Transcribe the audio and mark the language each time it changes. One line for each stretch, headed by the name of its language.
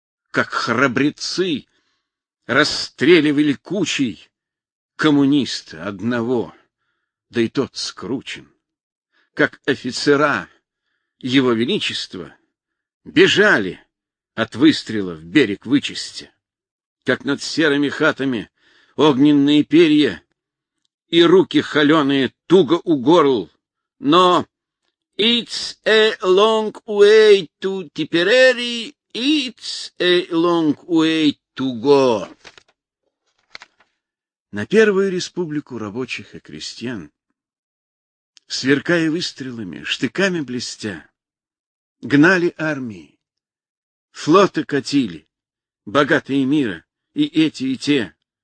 Russian: Как храбрецы расстреливали кучей коммуниста одного, да и тот скручен? Как офицера Его Величества бежали от выстрела в берег вычистя? Как над серыми хатами огненные перья и руки холеные туго у горл. Но
English: it's a long way to Tipperary, it's a long way to go.
Russian: На Первую республику рабочих и крестьян, сверкая выстрелами, штыками блестя, гнали армии, флоты катили, богатые мира, и эти, и те.